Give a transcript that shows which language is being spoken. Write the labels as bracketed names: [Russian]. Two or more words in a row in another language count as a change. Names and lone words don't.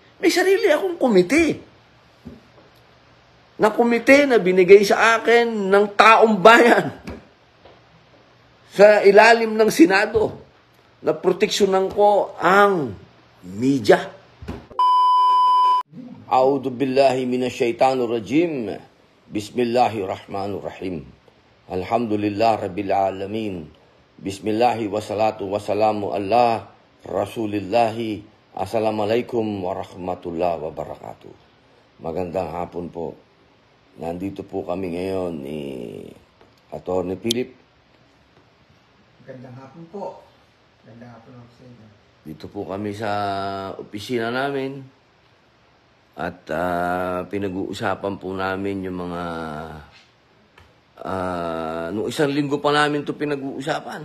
[Filipino] May sarili akong komite. Na komite na binigay sa akin ng taong bayan sa ilalim ng Senado na proteksyonan ko ang media. [Arabic] أعوذ بالله من الشيطان الرجيم. بسم الله الرحمن الرحيم. الحمد لله رب العالمين. بسم الله والصلاة والسلام على رسول الله. السلام عليكم ورحمة الله وبركاته. [Filipino] Magandang hapon po. Nandito po kami ngayon ni Atty. Philip. Magandang hapon po. Magandang hapon ako sa inyo. Dito po kami sa opisina namin at pinag-uusapan po namin yung mga noong isang linggo pa namin ito pinag-uusapan.